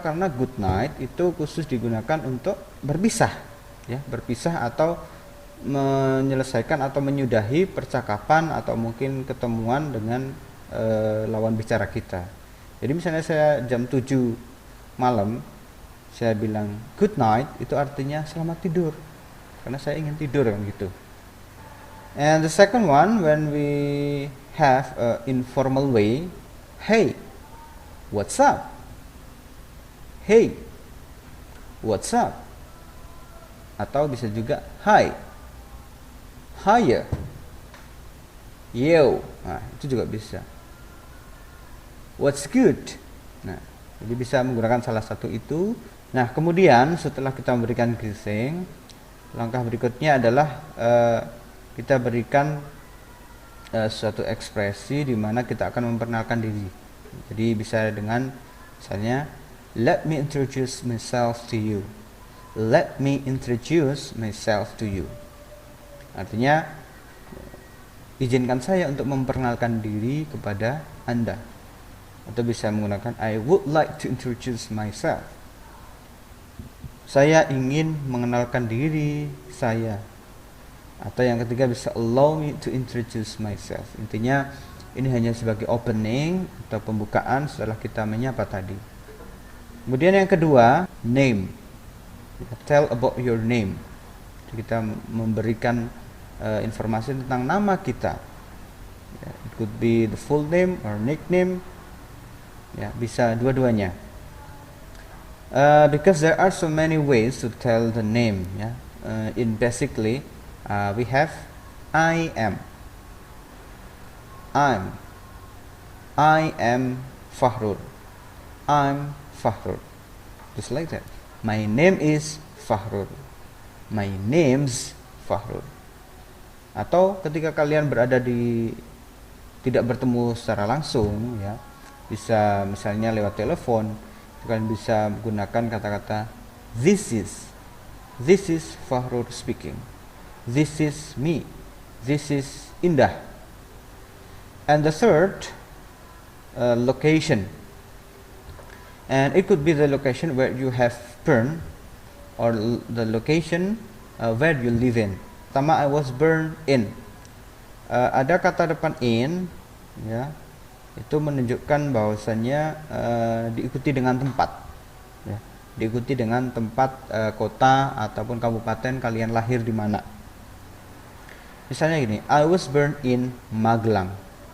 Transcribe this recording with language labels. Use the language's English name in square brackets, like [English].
[Indonesian] Karena good night itu khusus digunakan untuk berpisah, ya, berpisah atau menyelesaikan atau menyudahi percakapan atau mungkin ketemuan dengan lawan bicara kita. Jadi misalnya saya jam 7 malam saya bilang good night, itu artinya selamat tidur, karena saya ingin tidur kan gitu. [English] And the second one, when we have a informal way, hey, what's up? Hey, what's up? [Indonesian] Atau bisa juga [English] hi, hiya, yo. [Indonesian] Nah, itu juga bisa. [English] What's good? [Indonesian] Nah, jadi bisa menggunakan salah satu itu. Nah, kemudian setelah kita memberikan greeting, langkah berikutnya adalah kita berikan suatu ekspresi di mana kita akan memperkenalkan diri. Jadi bisa dengan misalnya, [English] let me introduce myself to you. Let me introduce myself to you. [Indonesian] Artinya, izinkan saya untuk memperkenalkan diri kepada Anda. Atau bisa menggunakan [English] I would like to introduce myself. [Indonesian] Saya ingin mengenalkan diri saya. Atau yang ketiga bisa [English] allow me to introduce myself. [Indonesian] Intinya ini hanya sebagai opening atau pembukaan setelah kita menyapa tadi. Kemudian yang kedua, [English] name. Tell about your name. [Indonesian] Kita memberikan informasi tentang nama kita. [English] It could be the full name or nickname. [Indonesian] Ya, bisa dua-duanya. [English] Because there are so many ways to tell the name. Ya, in basically we have I am. I am Fahrur. I'm Fahrur. Just like that. My name is Fahrur. My name's Fahrur. [Indonesian] Atau ketika kalian berada di tidak bertemu secara langsung, ya, bisa misalnya lewat telepon, kalian bisa menggunakan kata-kata [English] this is Fahrur speaking. This is me. This is Indah. And the third, location. And it could be the location where you have born, or the location where you live in. [Indonesian] Pertama, [English] I was born in. [Indonesian] Ada kata depan in, ya, itu menunjukkan bahwasannya diikuti dengan tempat, ya, diikuti dengan tempat kota ataupun kabupaten kalian lahir di mana. Misalnya gini, [English] I was born in Magelang.